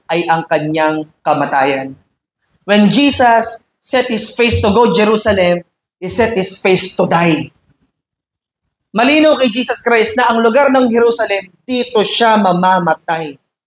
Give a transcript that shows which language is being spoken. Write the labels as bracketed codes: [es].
[tl] Ay ang kanyang kamatayan. [en] When Jesus set his face to go Jerusalem, he set his face to die. [tl] Malinaw kay Jesus Christ na ang lugar ng Jerusalem, dito siya mamamatay.